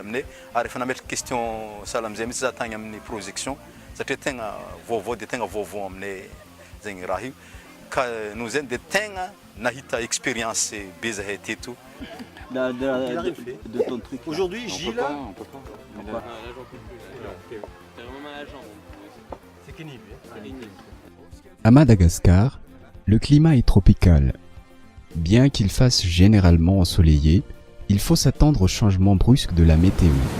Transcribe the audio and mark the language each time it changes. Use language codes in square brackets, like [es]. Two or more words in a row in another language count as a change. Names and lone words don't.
[mg] aminay ary efa nametraka question sahala amizay mihitsy za tagny amin'ny projection satria tegna vaovao dia tegna vaovao aminay zegny raha io ka noho zany dia tegna nahita [fr] expérience be [mg] zahay teto. [fr] De ton truc. Aujourd'hui, Gilles, on peut pas. À Madagascar, le climat est tropical. Bien qu'il fasse généralement ensoleillé, il faut s'attendre au changement brusque de la météo.